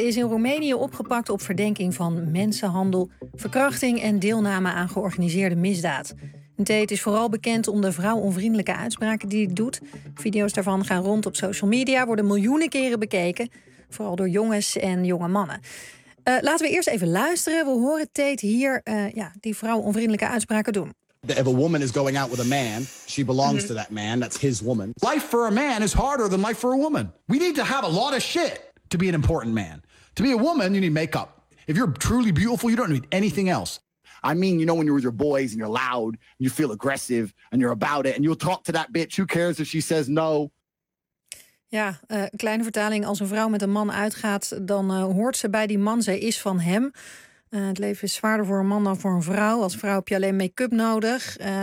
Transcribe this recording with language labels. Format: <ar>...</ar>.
<nl>Ze is in Roemenië opgepakt op verdenking van mensenhandel, verkrachting en deelname aan georganiseerde misdaad. Tate is vooral bekend om de vrouwonvriendelijke uitspraken die hij doet. Video's daarvan gaan rond op social media, worden miljoenen keren bekeken. Vooral door jongens en jonge mannen. Laten we eerst even luisteren. We horen Tate hier die vrouwonvriendelijke uitspraken doen.</nl> <en>That if a woman is going out with a man, she belongs to that man. That's his woman. Life for a man is harder than life for a woman. We need to have a lot of shit to be an important man. To be a woman, you need makeup. If you're truly beautiful, you don't need anything else. I mean, you know, when you're with your boys and you're loud and you feel aggressive and you're about it and you'll talk to that bitch. Who cares if she says no?</en> <nl>Ja, kleine vertaling. Als een vrouw met een man uitgaat, dan hoort ze bij die man. Zij is van hem. Het leven is zwaarder voor een man dan voor een vrouw. Als vrouw heb je alleen make-up nodig.</nl>